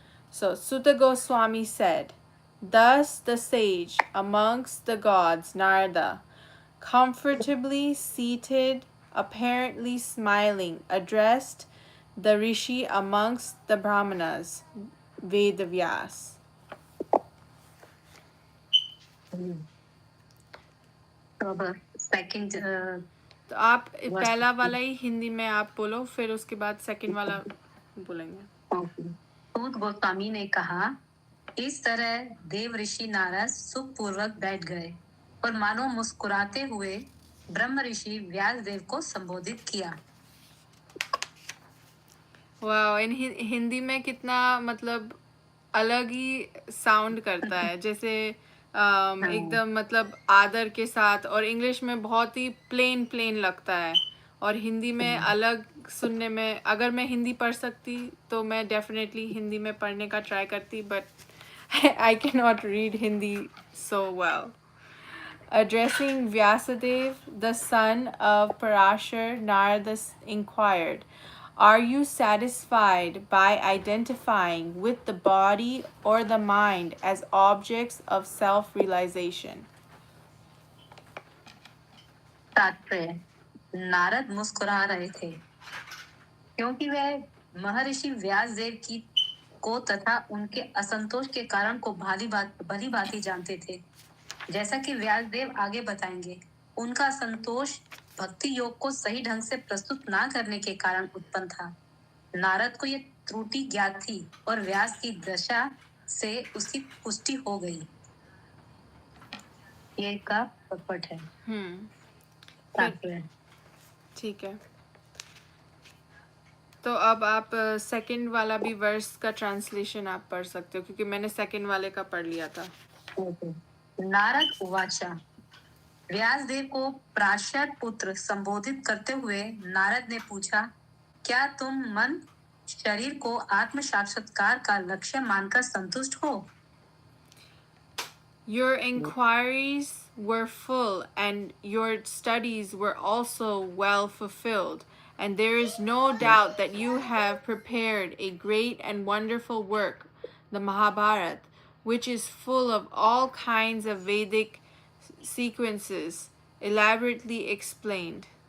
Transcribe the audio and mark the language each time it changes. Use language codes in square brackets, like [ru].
[en] So Sutta Goswami said, "Thus the sage amongst the gods, Narada, comfortably seated, apparently smiling, addressed the rishi amongst the brahmanas, Vedavyas." [hi] Second तो आप पहला वाला ही हिंदी में आप बोलो, फिर उसके बाद सेकंड वाला बोलेंगे. सूत गोस्वामी ने कहा, इस तरह देव ऋषि नारद सुखपूर्वक बैठ गए और मानो मुस्कुराते हुए ब्रह्म ऋषि व्यास देव को संबोधित किया. वाह, इन हिंदी में कितना मतलब अलग ही साउंड करता है, जैसे एकदम मतलब आदर के साथ, और इंग्लिश में बहुत ही प्लेन लगता है, और हिंदी में अलग सुनने में, अगर मैं हिंदी पढ़ सकती तो मैं डेफिनेटली हिंदी में पढ़ने का ट्राई करती, [en] But I can not read Hindi so well. Addressing Vyasadeva, the son of Parashar, Narada inquired, "Are you satisfied by identifying with the body or the mind as objects of self-realization?" [hi] तात्पर्य, नारद मुस्कुरा रहे थे क्योंकि वह महर्षि व्यासदेव की को तथा उनके असंतोष के कारण को भली भांति जानते थे. जैसा कि व्यासदेव आगे बताएंगे, उनका असंतोष भक्ति योग को सही ढंग से प्रस्तुत ना करने के कारण उत्पन्न था. नारद को यह त्रुटि ज्ञात थी और व्यास की दशा से उसकी पुष्टि हो गई. ये का पटपट है. तात्पर्य. ठीक है, तो अब आप सेकंड वाला भी वर्स का ट्रांसलेशन आप पढ़ सकते हो, क्योंकि मैंने सेकंड वाले का पढ़ लिया था. नारद उवाचा. व्यासदेव को प्राशर पुत्र संबोधित करते हुए नारद ने पूछा, क्या तुम मन शरीर को आत्म साक्षात्कार का लक्ष्य मानकर संतुष्ट हो? [en] Your inquiries were full and your studies were also well fulfilled, and there is no doubt that you have prepared a great and wonderful work, the Mahabharata, which is full of all kinds of Vedic sequences elaborately explained.